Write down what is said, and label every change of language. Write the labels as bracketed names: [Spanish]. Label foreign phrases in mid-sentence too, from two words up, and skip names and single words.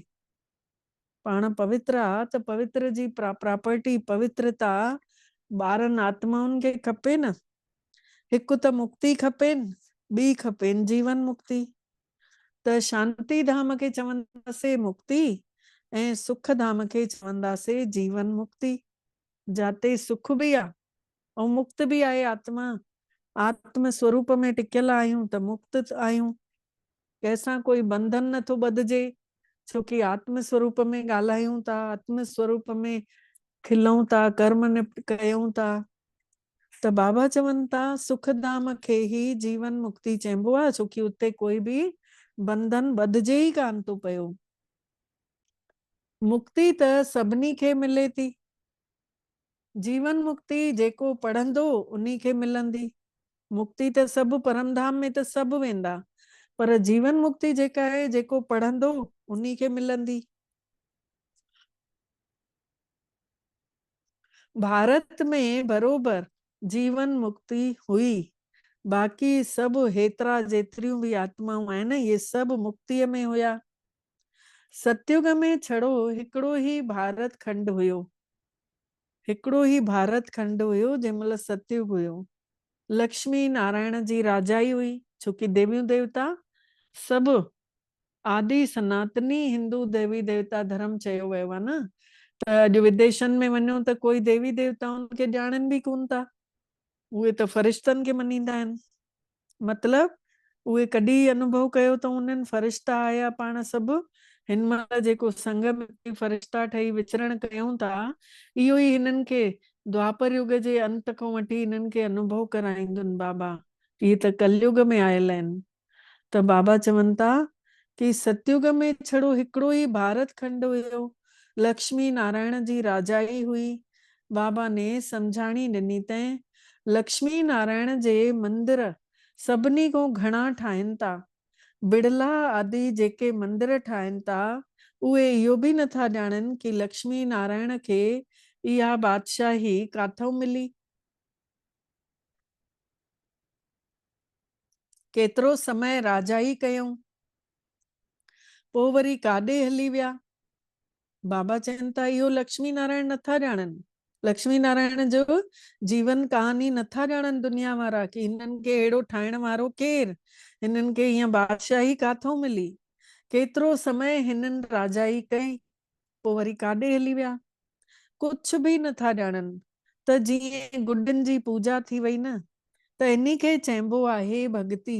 [Sindhi] पाण पवित्र आहे त पवित्र जी प्रॉपर्टी पवित्रता ॿारनि आत्माउनि खे खपे न। हिकु त मुक्ति खपेनि, ॿी खपेनि जीवन मुक्ति। त शांति धाम खे चवंदासीं मुक्ति ऐं सुख धाम खे चवंदासीं जीवन मुक्ति। जाते सुख बि आहे ऐं मुक्त बि आहे आत्मा। आत्म स्वरूप में टिकियल आहियूं त मुक्त आहियूं। कंहिंसां कोई बंधन नथो ॿधजे, छोकी आत्म स्वरूप में ॻाल्हायूं था, आत्म स्वरूप में खिलूं था, कर्म निप्त कयूं था। त बाबा चवनि था सुख धाम खे ही जीवन मुक्ति चइबो आहे, छोकी उते कोई बि बंधन ॿधजे ई कान थो पियो। मुक्ति त सभिनी खे मिले थी। जीवन मुक्ति जेको पढ़ंदो उन्ही खे मिलंदी। मुक्ति त सभु परमधाम में त सभु वेंदा, पर जीवन मुक्ति जेका आहे जेको पढ़ंदो उन्ही खे मिलंदी। भारत में बरोबर जीवन मुक्ति हुई। बाक़ी सभु हेतिरा जेतिरियूं बि आत्माऊं आहिनि ये सभु मुक्तिअ में हुया। सतयुग में छड़ो हिकिड़ो ई भारत खंड हुयो। हिकिड़ो ई भारत खंड हुयो जंहिंमहिल सतयुग हुयो। लक्ष्मी नारायण जी राजाई हुई, छोकी देवियूं देवता सभु आदि सनातनी हिंदू देवी देवता धर्म चयो वियो आहे न। त अॼु विदेशनि में वञो त कोई देवी देवताउनि खे ॼाणनि बि कोन था। उहे त फरिश्तनि खे मञींदा आहिनि। मतलब उहे कॾहिं अनुभव कयो त उन्हनि फरिश्ता आया पाण सभु हिन महिल जेको संग में फरिश्ता ठही विचरण कयूं था, इहो ई हिननि खे द्वापर युग जे अंत खां वठी हिननि खे अनुभव कराईंदुनि बाबा। इहे त कलयुग में आयल आहिनि। त बाबा चवनि था कि सतयुग में छड़ो हिकिड़ो ई भारत खंड हुयो। लक्ष्मी नारायण जी राजाई हुई। बाबा ने सम्झाणी ॾिनी तैं लक्ष्मी नारायण जे मंदिर सभिनी को घणा ठाहिनि था। बिड़ला आदि जेके मंदिर ठाहिनि था उहे इहो बि नथा ॼाणनि कि लक्ष्मी नारायण खे इहा बादशाही काथों मिली। केतिरो समय राजाई कयूं, पोइ वरी काॾे हली विया। बाबा चवनि था इहो लक्ष्मी नारायण नथा ॼाणनि। लक्ष्मी नारायण जो जीवन कहानी नथा ॼाणनि दुनिया वारा कि हिननि खे अहिड़ो ठाहिण वारो केरु, हिननि खे हीअं बादशाही काथों मिली। केतिरो समय हिननि राजाई कई, पोइ वरी काॾे हली विया। कुझु बि नथा ॼाणनि। त जीअं गुॾनि जी पूजा थी वई न, त इन खे चइबो आहे भक्ति।